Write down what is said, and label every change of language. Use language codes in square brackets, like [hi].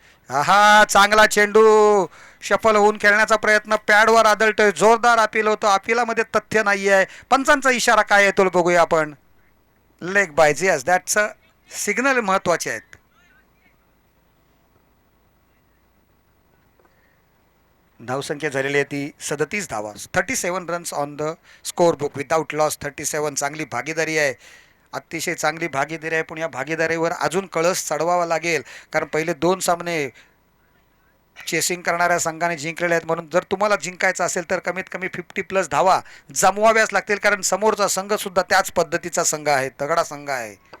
[mr] हा चांगला चेंडू शफल होऊन खेळण्याचा प्रयत्न पॅडवर आदळतोय. जोरदार अपील होतं. अपिलामध्ये तथ्य नाही आहे. पंचांचा इशारा काय येतो बघूया आपण. Leg boys. [en] yes, that's a signal [mr] महत्वाचे आहेत. धावसंख्या झालेली आहे ती 37 धावा. [en] 37 runs on the score book without loss. [mr] 37. चांगली भागीदारी आहे. अतिशय चांगली भागीदारी आहे. पण या भागीदारीवर अजून कळस चढवावा लागेल. कारण पहिले 2 सामने चेसिंग करणाऱ्या संघाने जिंकलेले आहेत. म्हणून जर तुम्हाला जिंकायचं असेल तर कमीत कमी 50+ धावा जमवाव्याच लागतील. कारण समोरचा संघ सुद्धा त्याच पद्धतीचा संघ आहे, तगडा संघ आहे.